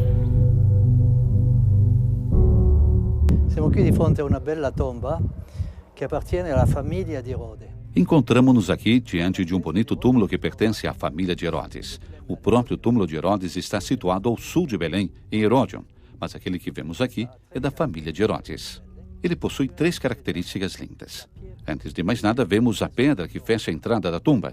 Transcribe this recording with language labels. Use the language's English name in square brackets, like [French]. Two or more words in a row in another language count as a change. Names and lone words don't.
[Italian] Siamo qui di fronte a una bella tomba que appartiene alla famiglia di Erode. [Portuguese] Encontramos-nos aqui diante de um bonito túmulo que pertence à família de Herodes. O próprio túmulo de Herodes está situado ao sul de Belém, em Herodion, mas aquele que vemos aqui é da família de Herodes. Ele possui 3 características lindas. Antes de mais nada, vemos a pedra que fecha a entrada da tumba.